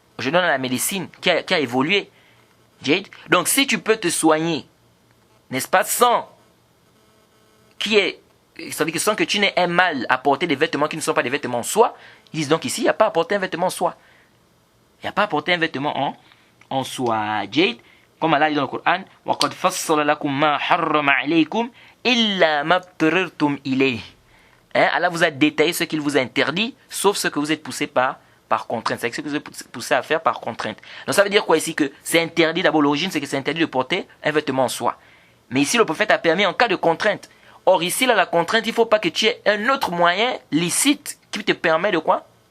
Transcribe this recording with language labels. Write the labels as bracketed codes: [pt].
[fr] Je donne la médecine qui a évolué. Jade. Donc, si tu peux te soigner, n'est-ce pas, sans que tu n'aies un mal à porter des vêtements qui ne sont pas des vêtements en soie, ils disent donc ici, il n'y a pas à porter un vêtement en soie. Il n'y a pas à porter un vêtement en soie. Jade, comme Allah dit dans le Coran, [ar] وَقَدْ فَصَّلَ لَكُمْ مَا حَرَّمَ عَلَيْكُمْ إِلَّا مَا اضْطُرِرْتُمْ إِلَيْهِ. [fr] Allah vous a détaillé ce qu'il vous a interdit, sauf ce que vous êtes poussé par contrainte. C'est ce que vous êtes poussé à faire par contrainte. Donc ça veut dire quoi ici? Que c'est interdit, d'abord l'origine, c'est que c'est interdit de porter un vêtement en soie. Mais ici, le prophète a permis en cas de contrainte. Or ici, là, la contrainte, il ne faut pas que tu aies un autre moyen licite qui te permet de quoi?